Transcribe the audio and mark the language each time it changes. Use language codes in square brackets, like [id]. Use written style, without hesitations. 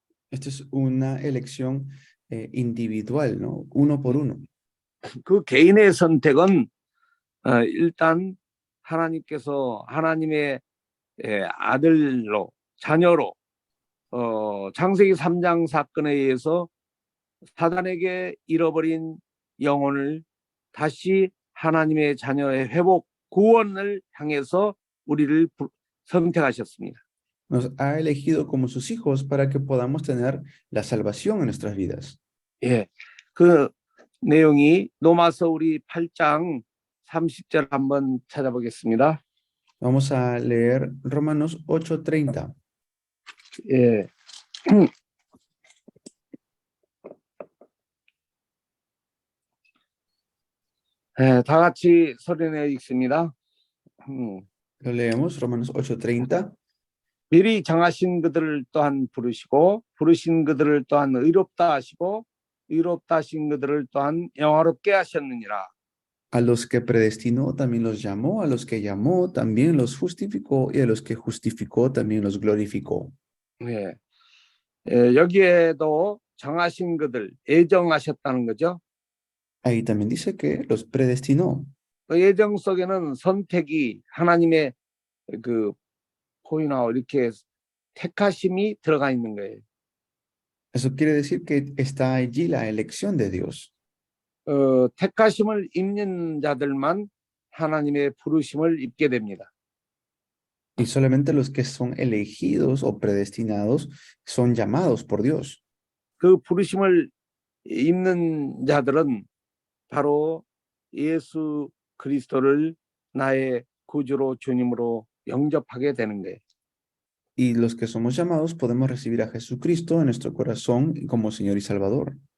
[es] Esto es una elección individual, ¿no? Uno por uno. [ko] 그 개인의 선택은 일단 하나님께서 하나님의 아들로 자녀로 창세기 3장 사건에 의해서 사단에게 잃어버린 영혼을 다시 하나님의 자녀의 회복 구원을 향해서 우리를 선택하셨습니다. [es] Nos ha elegido como sus hijos para que podamos tener la salvación en nuestras vidas. [ko] 예, 그 내용이 로마서 우리 8장 30절 한번 찾아보겠습니다. [es] Vamos a leer Romanos 8:30. [ko] 예. 다 같이 소리내어 읽습니다. [es] Lo leemos, Romanos 8:30. [ko] 미리 정하신 그들을 또한 부르시고 부르신 그들을 또한 의롭다 하시고 의롭다 하신 그들을 또한 영화롭게 하셨느니라. [es] A los que predestinó también los llamó, a los que llamó también los justificó y a los que justificó también los glorificó. [ko] 예. 여기에도 정하신 그들 예정하셨다는 거죠. [es] Ahí también dice que los predestinó. [ko] 그 예정 속에는 선택이 하나님의 그 포인하고 이렇게 택하심이 들어가 있는 거예요. [es] Eso quiere decir que está allí la elección de Dios. [ko] 택하심을 입는 자들만 하나님의 부르심을 입게 됩니다. [es] Y solamente los que son elegidos o predestinados son llamados por Dios. [ko] 그 부르심을 입는 자들은 바로 예수 그리스도를 나의 구주로 주님으로 영접하게 되는 거예요. [es] Y los que somos llamados podemos recibir a Jesucristo en nuestro corazón como Señor y Salvador.